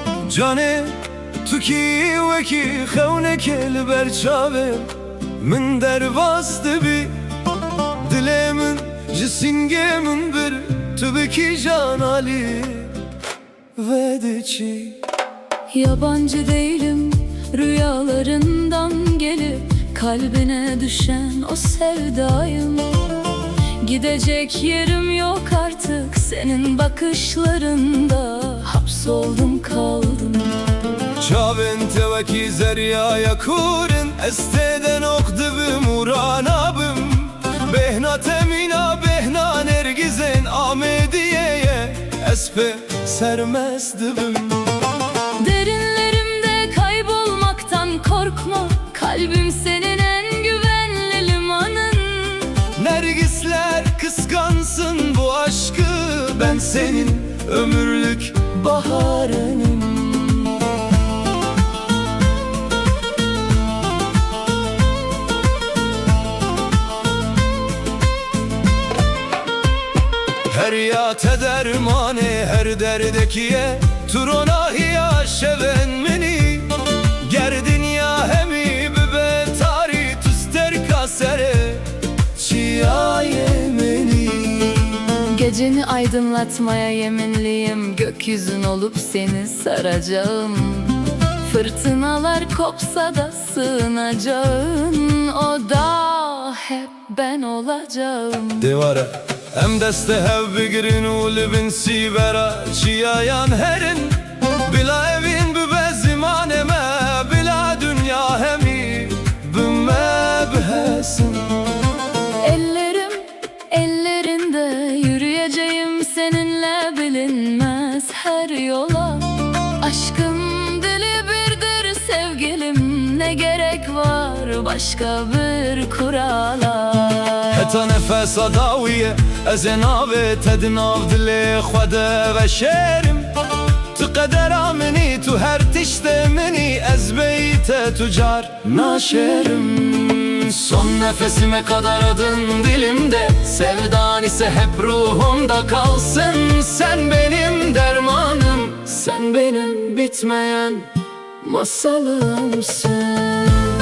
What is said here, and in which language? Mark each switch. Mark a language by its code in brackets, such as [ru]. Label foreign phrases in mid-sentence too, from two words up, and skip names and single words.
[ku] Canê tu kî wekî xewnekê li ber çavê min derbas dibî. Dilê min ji sîngê min bir tu bikî can alî ve diçî. [tr] Yabancı değilim rüyalarından gelip kalbine düşen o sevdayım. Gidecek yerim yok artık senin bakışlarında, hapsoldum kaldım. [ku] Çavên te wekî zeryaya kurin, ez tê de nok dibim û ranabim. Bêhna te mîna bêhna nergizên Amêdiyeyê, ez pê sermest dibim. [tr] Derinlerimde kaybolmaktan korkma, kalbim senin en güvenli limanın. Nergisler kıskansın bu aşkı, ben senin ömürlük baharınım. [ku] Her ya te dermanê her derdekiye, tu ronahiya şeven minî. Ger dinya hemî bibe tarî, tu sterka serê çiyayê minî. [tr] Geceni aydınlatmaya yeminliyim, gökyüzün olup seni saracağım. Fırtınalar kopsa da sığınacağın o dağ hep ben olacağım. [ku] Devara em deste hev bigirin û li bin sîvera çiyayan herin. Bila evîn bibe zimanê me, bila dünya hemî bime bihesin. [tr] Ellerim ellerinde yürüyeceğim seninle bilinmez her yola. Aşkın dili birdir sevgilim, ne gerek var başka bir kurala. [ku] Heta nefesa dawiye ez ê navê te di nav dilê xwe de veşerim. Tu qedera minî tu her tiştê minî, ez bey te tu car naşerim. [tr] Son nefesime kadar adın dilimde, sevdan ise hep ruhumda kalsın. Sen benim dermanım, sen benim bitmeyen masalımsın.